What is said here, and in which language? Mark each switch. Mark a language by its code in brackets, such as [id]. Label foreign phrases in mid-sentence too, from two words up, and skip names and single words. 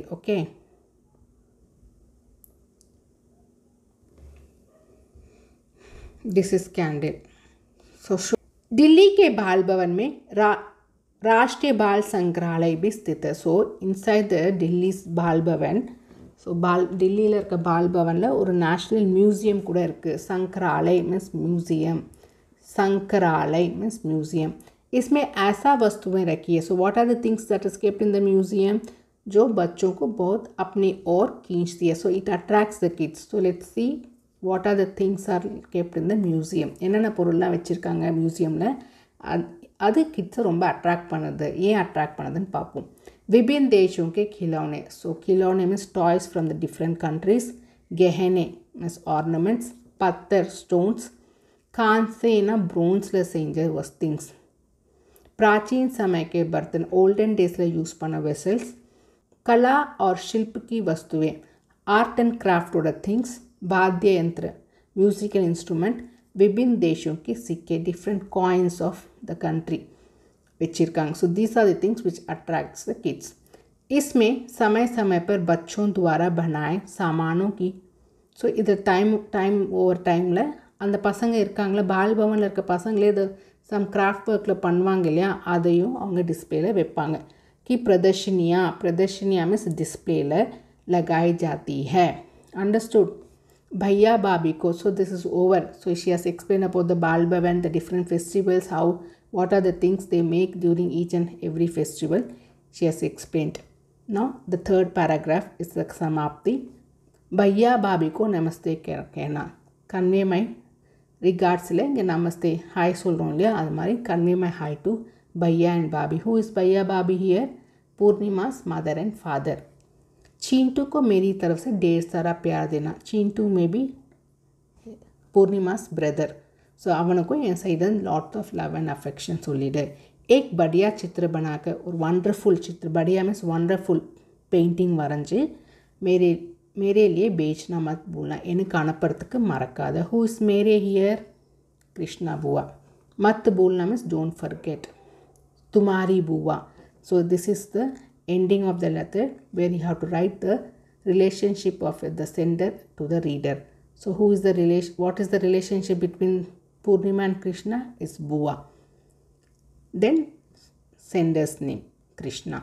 [en] okay, this is candle. [hi] सो दिल्ली के बाल भवन में राष्ट्रीय बाल संग्रहालय भी स्थित है. [en] so inside the Delhi Bal Bhavan, [ta] ஸோ டெல்லியில் இருக்க பால் பவனில் ஒரு [en] national museum [ta] கூட இருக்குது. [en] संग्रहालय means museum, संग्रहालय means museum. [hi] इसमें ऐसा वस्तुएं रखी है. [en] so what are the things that is kept in the museum, [hi] जो बच्चों को बहुत अपनी ओर खींचती है. [en] so it attracts the kids. so let's see what are the things are kept in the museum. [ta] என்னென்ன பொருள்லாம் வச்சுருக்காங்க மியூசியமில், அது கிட்ஸை ரொம்ப அட்ராக்ட் பண்ணுது. ஏன் அட்ராக்ட் பண்ணுதுன்னு பார்ப்போம். [hi] विभिन्न देशों के खिलौने. [en] so खिलौने means toys from the different countries. गहने means ornaments. [hi] पत्थर स्टोन्स. कांसे ना [ta] ப்ரோன்ஸில் செஞ்ச திங்ஸ். [hi] प्राचीन समय के बर्तन, [ta] ஓல்டன் டேஸில் யூஸ் பண்ண வெசல்ஸ். [hi] कला और शिल्प की वस्तुएं, [en] art and craftோட things. [hi] वाद्य यंत्र, [en] musical instrument. [hi] विभिन्न देशों के सिक्के, [en] different coins of the country वச்சிருக்காங்க. so these are the things which attracts the kids. [hi] इसमें समय समय पर बच्चों द्वारा बनाए सामानों की, [ta] ஸோ இது டைம் ஓவர் டைமில் அந்த பசங்க இருக்காங்களே, பால் பவனில் இருக்க பசங்களே இது சம் கிராஃப்ட் ஒர்க்கில் பண்ணுவாங்க இல்லையா, அதையும் அவங்க டிஸ்பிளேல வைப்பாங்க. [hi] कि प्रदर्शनियाँ [en] means displayல [hi] लगाई जाती है. अंडरस्टूड. भैया भाभी को, [en] so this is over. So she has explained about the Bal Bhavan, the different festivals, how what are the things they make during each and every festival. She has explained. Now the third paragraph is the samapti. [hi] भैया भाभी को नमस्ते कहना, [en] convey my regards. [ta] இங்கே நமஸ்தே ஹாய் சொல்கிறோம் இல்லையா, அது மாதிரி [en] convey my hi to भैया and भाभी. Who is भैया भाभी here? Purnima's mother and father. [hi] चींटू को मेरी तरफ से ढेर सारा प्यार देना. चींटू में भी पूर्णिमा's brother. [ta] ஸோ அவனுக்கும் என் சைடு [en] lot of love and affection [ta] சொல்லிவிடு. [hi] एक बढ़िया चित्र बनाकर, और वंडरफुल चित्र, बढ़िया [en] means wonderful painting [hi] வரைஞ்சி मेरे लिए बेचना मत भूलना, [ta] எனக்கு அனுப்புறதுக்கு மறக்காத. [en] who is मेरे here? [hi] कृष्णा बुआ. मत भूलना [en] means don't forget. [hi] तुम्हारी बुआ. [en] So this is the ending of the letter where you have to write the relationship of the sender to the reader. So who is the relation? What is the relationship between Purnima and Krishna? Is Bua. Then sender's name, Krishna.